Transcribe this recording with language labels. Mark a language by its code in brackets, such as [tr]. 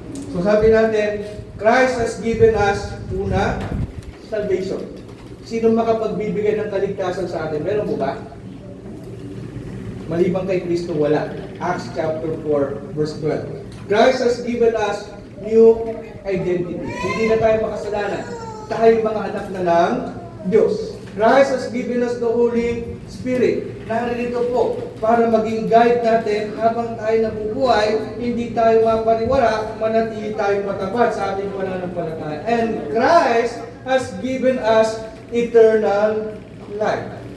[en] So [tl] sabi natin, [en] Christ has given us, una, salvation. [tl] Sino makapagbibigay ng kaligtasan sa atin? Meron mo ba? Maliban kay Kristo, wala. [en] Acts chapter 4, verse 12. Christ has given us new identity. [tl] Hindi na tayo makasalanan. Tayo mga anak na ng Diyos. [en] Christ has given us the Holy Spirit. [tl] Naririto po para maging guide natin habang tayo nabubuhay, hindi tayo mapariwara, manatili tayo matapat sa ating pananampalataya. [en] And Christ has given us eternal life.